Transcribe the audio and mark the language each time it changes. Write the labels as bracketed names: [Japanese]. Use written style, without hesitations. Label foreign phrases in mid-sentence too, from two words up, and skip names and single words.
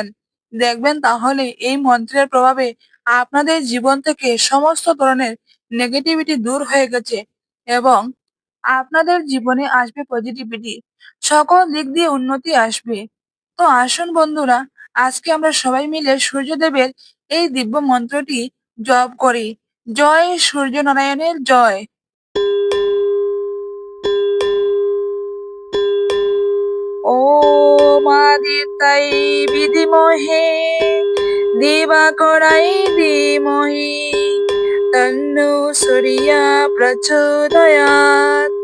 [Bangla] দেখবেন তাহলে এই মন্ত্রের প্রভাবে আপনাদের জীবন থেকে সমস্ত ধরনের নেগেটিভিটি দূর হয়ে গেছে এবং আপনাদের জীবনে আসবে পজিটিভিটি। সকল দিক দিয়ে উন্নতি আসবে। তো আসুন বন্ধুরা, আজকে আমরা সবাই মিলে সূর্যদেবের এই দিব্য মন্ত্রটি জপ করি। জয় সূর্য নারায়ণের জয়। [Sanskrit] ওম আদিত্যাই বিধিমহে দিবাকরাই ধীমহি তন্নো সূর্যা প্রচোদয়াৎ।